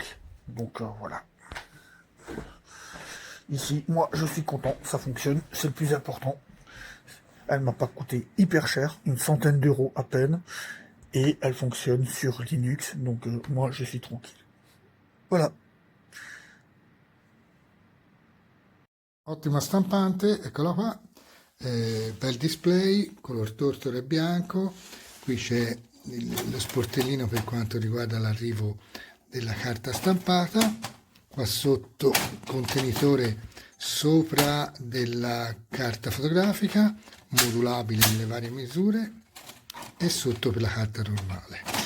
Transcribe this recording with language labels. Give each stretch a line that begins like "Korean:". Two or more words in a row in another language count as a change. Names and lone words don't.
French: Donc voilà. Ici, moi, je suis content, ça fonctionne, c'est le plus important. Elle m'a pas coûté hyper cher, une centaine d'euros à peine, et elle fonctionne sur Linux, donc moi, je suis tranquille. Voilà.
Italian: Ottima stampante, eccola qua, bel display, color tortoro e bianco, qui c'è lo sportellino per quanto riguarda l'arrivo della carta stampata, qua sotto contenitore sopra della carta fotografica, modulabile nelle varie misure, e sotto per la carta normale.